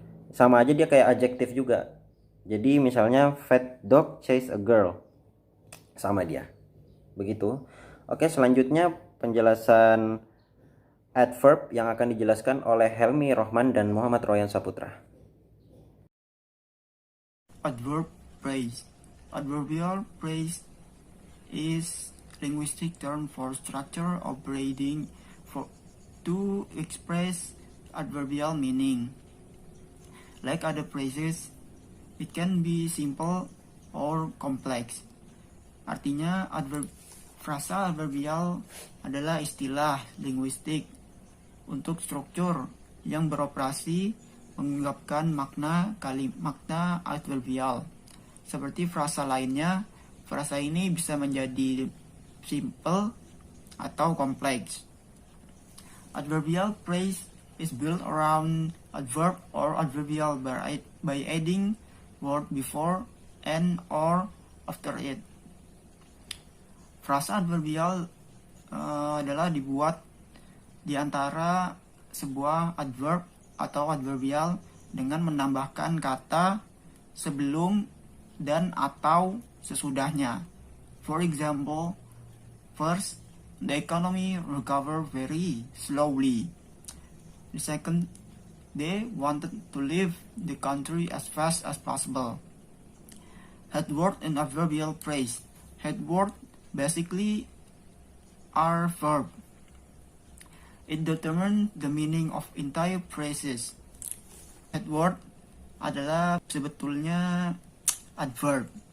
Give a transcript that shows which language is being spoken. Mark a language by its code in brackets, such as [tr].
[id] Sama aja dia kayak adjektif juga. Jadi misalnya [en] fat dog chase a girl, [id] sama dia. Begitu. Oke, selanjutnya penjelasan adverb yang akan dijelaskan oleh Helmi Rohman dan Muhammad Royan Saputra. [en] Adverb phrase. Adverbial phrase is linguistic term for structure operating to express adverbial meaning. Like other phrases, it can be simple or complex. [id] Artinya frasa adverbial adalah istilah linguistik untuk struktur yang beroperasi mengungkapkan makna adverbial. Seperti frasa lainnya, frasa ini bisa menjadi simple atau kompleks. [en] Adverbial phrase is built around adverb or adverbial by adding word before and or after it. [id] Frasa adverbial adalah dibuat di antara sebuah adverb atau adverbial dengan menambahkan kata sebelum dan atau sesudahnya. [en] For example, first, the economy recovered very slowly. The second, they wanted to leave the country as fast as possible. Head word and adverbial phrase. Head word basically are verb. It determines the meaning of entire phrases. [id] Head word adalah sebetulnya adverb.